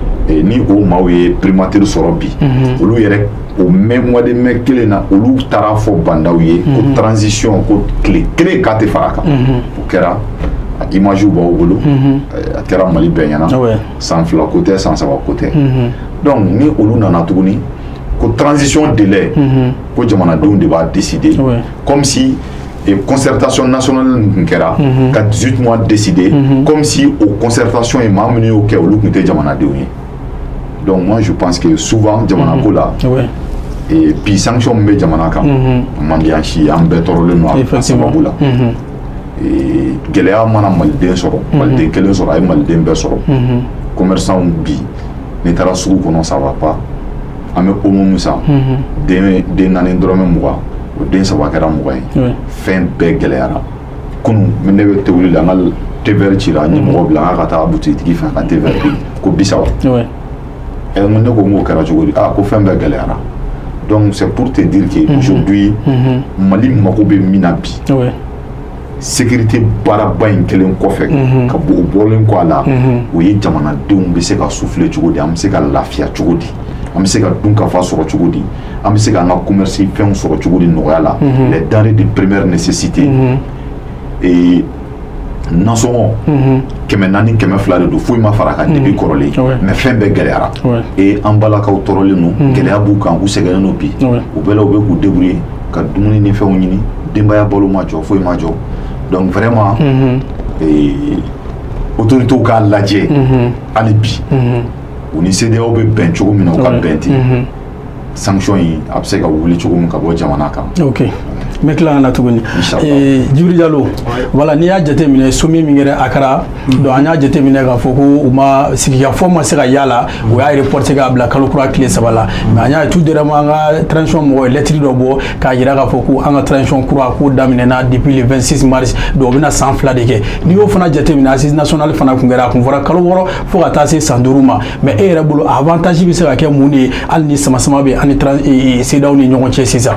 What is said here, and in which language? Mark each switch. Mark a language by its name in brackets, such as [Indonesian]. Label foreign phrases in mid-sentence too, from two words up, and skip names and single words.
[Bambara] ni o maaw ye primature sɔrɔ bi olu yɛrɛ o [French] mois de mai [Bambara] kelen na olu taara fɔ bandaw ye ko transition ko tile kelen k'a tɛ fara kan o kɛra image b'aw bolo a kɛra Mali bɛɛ ɲɛna san 2 ko tɛ san 3 ko tɛ donc ni olu nana tuguni ko [French] transition délai [Bambara] ko jamanadenw de b'a décider [French] comme si concertation nationale [Bambara] tun kɛra ka 18 [French] mois décider comme si [Bambara] o concertation ye maa minnu y'o kɛ olu tun tɛ jamanadenw ye [French] donc moi je pense que souvent [Bambara] jamana ko la [French] et puis sanction [Bambara] min bɛ jamana kan man di an si ye an bɛɛ tɔɔrɔlen don a sababu la gɛlɛya mana maliden sɔrɔ maliden kelen sɔrɔ a ye maliden bɛɛ sɔrɔ commerçant bi n'i taara sugu kɔnɔ [French] ça va pas [Bambara] an bɛ omo min san den naani dɔrɔmɛ 20 o den 3 kɛra 20 ye fɛn bɛɛ gɛlɛyara kunun ne bɛ tewuli la an ka TVR cira ɲɛmɔgɔ bila an ka taa butigi fɛ ka TVR ko 30 ne ko m'o kɛra cogo di ko fɛn bɛɛ gɛlɛyara [French] donc c'est pour te dire que aujourd'hui [Bambara] Mali mako bɛ min na bi sécurité baaraba in kelen kɔfɛ ka bɔ o bɔlen kɔ a la o ye jamanadenw bɛ se ka souffler cogo di an bɛ se ka lafiya cogo di an bɛ se ka dunkafa sɔrɔ cogo di an bɛ se ka an ka commerce fɛnw sɔrɔ cogo di nɔgɔya la [French] les denrées de première nécessité [Bambara] et nasɔngɔ 400 200 de don foyi ma fara kan depuis kɔrɔlen mais fɛn bɛɛ gɛlɛyara et an balakaw tɔɔrɔlen don gɛlɛya b'u kan u sɛgɛnnen don bi u bɛɛ la u bɛ k'u débrouiller ka dumuni ni fɛnw ɲini denbaya balo ma jɔ foyi ma jɔ [French] donc vraiment [Bambara] autorités k'a lajɛ hali bi u ni CEDEAO bɛ bɛn cogo min na u ka bɛn ten sanction in a bɛ se ka wuli cogo min ka bɔ jamana kan. Ok n bɛ tila ka na tuguni Djibril Diallo voilà n'i y'a jateminɛ sommet min kɛra Akara donc an y'a jateminɛ k'a fɔ ko u ma sigikafɔ ma se ka y'a la o y'a reporté k'a bila kalo kura tile 3 la mais an y'a ye [French] tout dernièrement [Bambara] an ka transition mɔgɔ ye lettre dɔ bɔ k'a jira k'a fɔ ko an ka transition kura k'o daminɛna [French] depuis le 26 mars [Bambara] donc o bɛna san 2 de kɛ n'i y'o fana jateminɛ [French] assise nationale [Bambara] fana kun kɛra a kun fɔra kalo 6 fo ka taa se san 5 ma mais e yɛrɛ bolo avantage bɛ se ka kɛ mun de ye hali ni sama-sama bɛ ani CEDEAO ni ɲɔgɔn cɛ sisan.